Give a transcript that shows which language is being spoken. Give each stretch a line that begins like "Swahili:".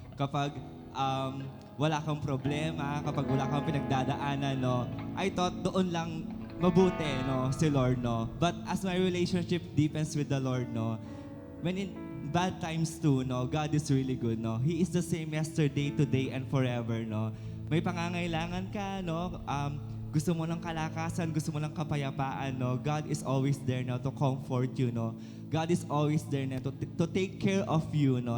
Filipino: Kapag wala kang problema, kapag wala kang pinagdadaanan, no?
English: I thought
Filipino: doon lang mabuti, no, si Lord, no?
English: But as my relationship deepens with the Lord, no, when in bad times too, no, God is really good, no? He is the same yesterday, today, and forever, no?
Filipino: May pangangailangan ka, no? Gusto mo ng kalakasan, gusto mo ng kapayapaan, no?
English: God is always there, no, to comfort you, no? God is always there, no, to take care of you, no?